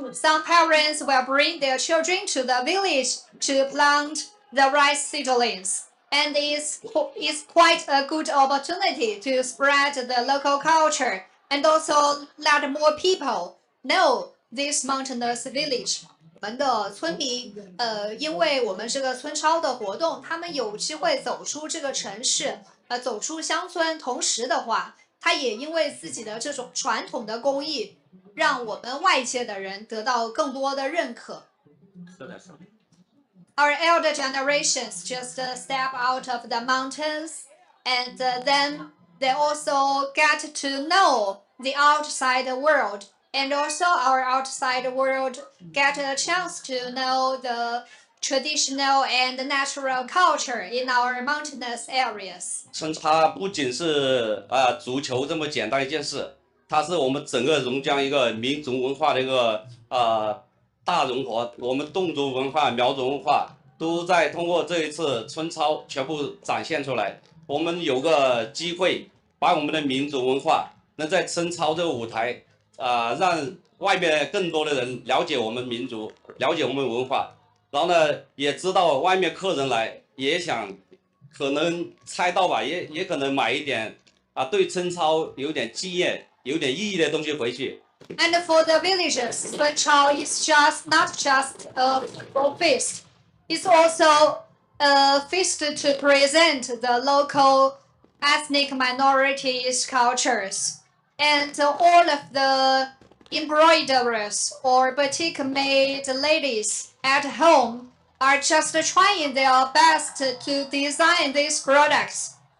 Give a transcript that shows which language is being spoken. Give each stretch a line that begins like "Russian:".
English: Some parents will bring their children to the village to plant the rice seedlings. And it's quite a good opportunity to spread the local culture and also let more people know this mountainous village.
Chinese: 我们的村民，因为我们这个村超的活动，他们有机会走出这个城市，走出乡村。同时的话，他也因为自己的这种传统的工艺，让我们外界的人得到更多的认可。
English: Our elder generations just step out of the mountains, and then they also get to know the outside world, and also our outside world get a chance to know the traditional and natural culture in our mountainous areas.
Chinese: 村超不仅是足球这么简单一件事，它是我们整个榕江一个民族文化的一个大融合。我们侗族文化、苗族文化都在通过这一次村超全部展现出来。我们有个机会把我们的民族文化能在村超这个舞台让外面更多的人了解我们民族，了解我们文化。然后呢，也知道外面客人来也想，可能猜到吧，也可能买一点对村超有点纪念、有点意义的东西回去。
English: And for the villagers, Cun Chao is not just a football feast. It's also a feast to present the local ethnic minorities' cultures. And all of the embroiderers or batik-made ladies at home are just trying their best to design these products.